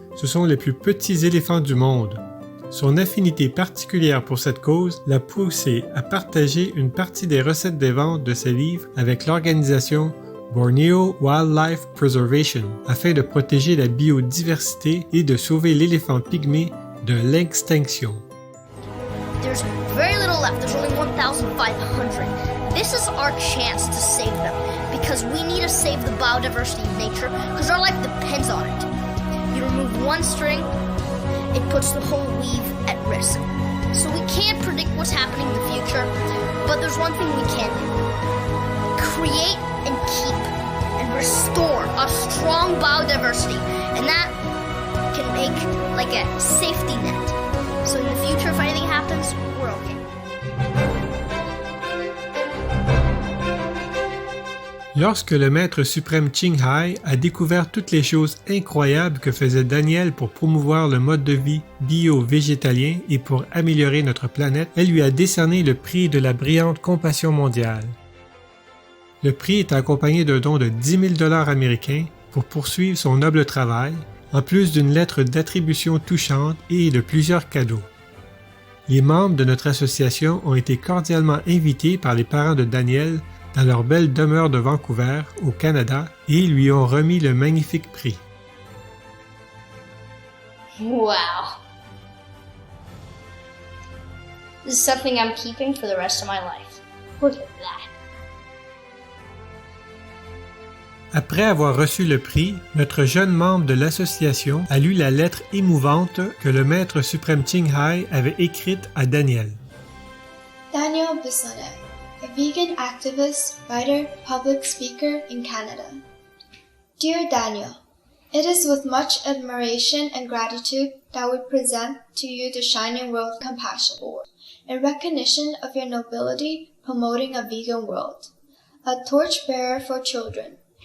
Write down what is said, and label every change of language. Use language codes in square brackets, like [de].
[fr] Ce sont les plus petits éléphants du monde. Son affinité particulière pour cette cause l'a poussé à partager une partie des recettes des ventes de ses livres avec l'organisation Borneo Wildlife Preservation, afin de protéger la biodiversité et de sauver l'éléphant pygmée de l'extinction. [en] There's very little left. There's only 1,500. This is our chance to save them because we need to save the biodiversity of nature because our life depends on it. You remove one string, it puts the whole weave at risk. So we can't predict what's happening in the future, but there's one thing we can do. Create and keep and restore a strong biodiversity, and that can make like a safety net. So in the future, if anything happens, we're okay. [fr] Lorsque le maître suprême Ching Hai a découvert toutes les choses incroyables que faisait Daniel pour promouvoir le mode de vie bio-végétalien et pour améliorer notre planète, elle lui a décerné le prix de la brillante compassion mondiale. Le prix est accompagné d'un don de 10 000 $ américains pour poursuivre son noble travail, en plus d'une lettre d'attribution touchante et de plusieurs cadeaux. Les membres de notre association ont été cordialement invités par les parents de Daniel dans leur belle demeure de Vancouver, au Canada, et lui ont remis le magnifique prix. [en] Wow. This is something I'm keeping for the rest of my life. Look at that. [fr] Après avoir reçu le prix, notre jeune membre de l'association a lu la lettre émouvante que le maître suprême Ching Hai avait écrite à Daniel. [en] Daniel Bissonnette, a vegan activist, writer, public speaker in Canada. Dear Daniel, it is with much admiration and gratitude that we present to you the Shining World Compassion Award, in recognition of your nobility promoting a vegan world, a torchbearer for children.